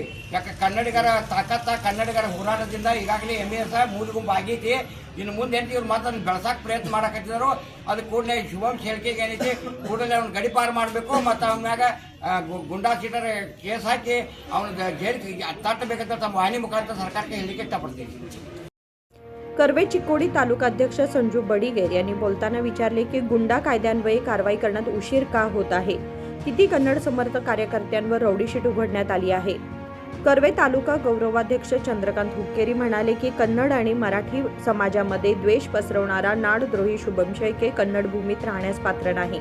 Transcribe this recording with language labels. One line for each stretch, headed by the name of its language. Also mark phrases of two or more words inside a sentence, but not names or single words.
Kannada: ಯಾಕೆ ಕನ್ನಡಿಗರ ತಾಕತ್ತ ಕನ್ನಡಿಗರ ಹೋರಾಟದಿಂದ ಈಗಾಗಲೇ MES ಮೂಲ ಗುಂಪು ಆಗೈತಿ। ಇನ್ನು ಮುಂದೆ ಏನು ಇವ್ರು ಮಾತನ್ನು ಬೆಳೆಸಕ್ಕೆ ಪ್ರಯತ್ನ ಮಾಡಕತ್ತಿದ್ರು, ಅದು ಕೂಡಲೇ ಶುಭಮ್ ಶೇಳ್ಕೆಗೆ ಏನೈತಿ ಕೂಡಲೇ ಅವ್ನು ಗಡಿಪಾರು ಮಾಡಬೇಕು ಮತ್ತು ಅವನ ಮ್ಯಾಗ ಗುಂಡಾ ಸೀಟರ್ ಕೇಸ್ ಹಾಕಿ ಅವನ ಜೈಲಿಗೆ ತಟ್ಟಬೇಕಂತ ತಮ್ಮ ವಾಹಿನಿ ಮುಖಾಂತರ ಸರ್ಕಾರಕ್ಕೆ ಹೇಳಿಕೆ ಇಷ್ಟಪಡ್ತೀವಿ।
Marathi: कर्वे चिक्कोडी तालुकाध्यक्ष संजू बडिगेर यांनी बोलताना विचारले की गुंडा कायद्यान्वये कारवाई करण्यात उशीर का होत आहे, किती कन्नड समर्थक कार्यकर्त्यांवर रौडीशीट उघडण्यात आली आहे। कर्वे तालुका गौरवाध्यक्ष चंद्रकांत हुक्केरी म्हणाले की कन्नड आणि मराठी समाजामध्ये द्वेष पसरवणारा नाडद्रोही शुभम शेळके कन्नड भूमीत राहण्यास पात्र नाही।